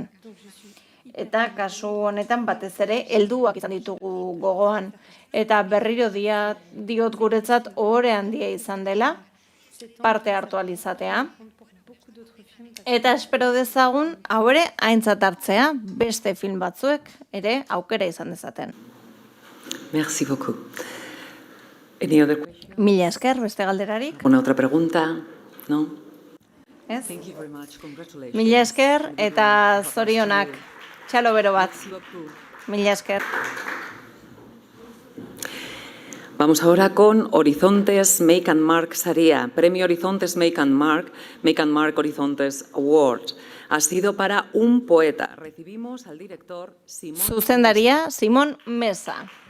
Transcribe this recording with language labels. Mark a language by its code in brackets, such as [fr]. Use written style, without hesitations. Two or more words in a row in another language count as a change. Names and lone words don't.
[eu] Eta kasu honetan batez ere helduak izan ditugu gogoan. Eta berriro diot guretzat ohore handia izan dela, parte hartu alizatea. Eta espero dezagun, hau ere, aintzat hartzea, beste film batzuek ere aukera izan dezaten. [fr] Merci beaucoup. [en] Any other question? [eu] Mila esker, beste galderarik. [es] ¿Una otra pregunta? No? [eu] Ez? [en] Thank you very much. Congratulations. [eu] Mila esker eta zorionak. Txalo bero bat. [fr] Merci beaucoup. [eu] Mila esker. [es] Vamos ahora con Horizontes Make and Mark Saria. Premio Horizontes Make and Mark Horizontes Award. Ha sido para un poeta. Recibimos al director Simón. [eu] Zuzendaria, Simon Mesa.